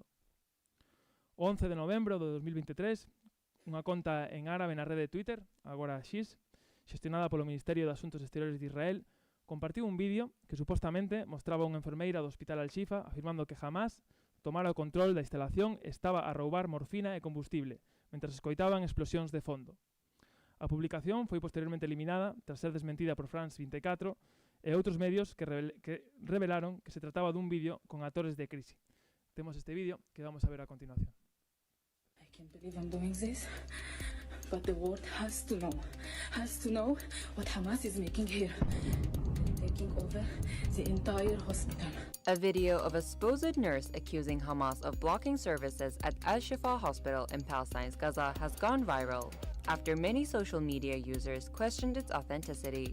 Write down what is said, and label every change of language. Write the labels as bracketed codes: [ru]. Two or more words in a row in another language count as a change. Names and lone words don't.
[gl] O 11 de novembro de 2023, unha conta en árabe na rede de Twitter, agora X, xestionada polo Ministerio de Asuntos Exteriores de Israel, compartiu un vídeo que supostamente mostraba unha enfermeira do Hospital Al-Shifa afirmando que Hamas tomara o control da instalación e estaba a roubar morfina e combustible, mentras escoitaban explosións de fondo. A publicación foi posteriormente eliminada tras ser desmentida por France 24 e outros medios que revelaron que se trataba dun vídeo con actores de crise. Temos este vídeo que vamos a ver a continuación. [en] I can't believe I'm doing this, but the world has to know what Hamas is making here. Taking over the entire hospital. A video of a supposed nurse accusing Hamas of blocking services at Al-Shifa Hospital in Palestine's Gaza has gone viral after many social media users questioned its authenticity.